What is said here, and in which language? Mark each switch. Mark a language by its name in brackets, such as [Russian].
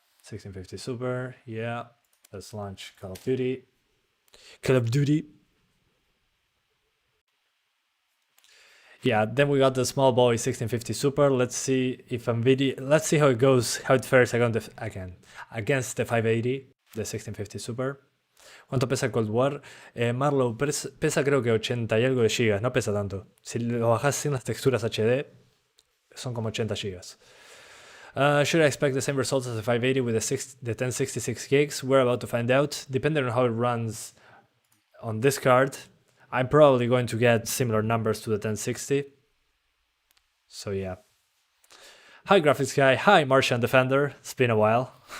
[English] 1650 Super. Yeah. Let's launch Call of Duty. Call of Duty. Yeah, then we got the small boy 1650 Super. Let's see if let's see how it goes, how it fares against the 580, the 1650 Super. [Spanish] ¿Cuánto pesa Cold War? Marlow pesa creo que 80 y algo de gigas, no pesa tanto. Si lo bajas sin las texturas HD, son como 80 gigas. [English] Should I expect the same results as the 580 with the 1066 gigs? We're about to find out. Depending on how it runs on this card, I'm probably going to get similar numbers to the 1060. So yeah. Hi graphics guy, hi Martian Defender, it's been a while.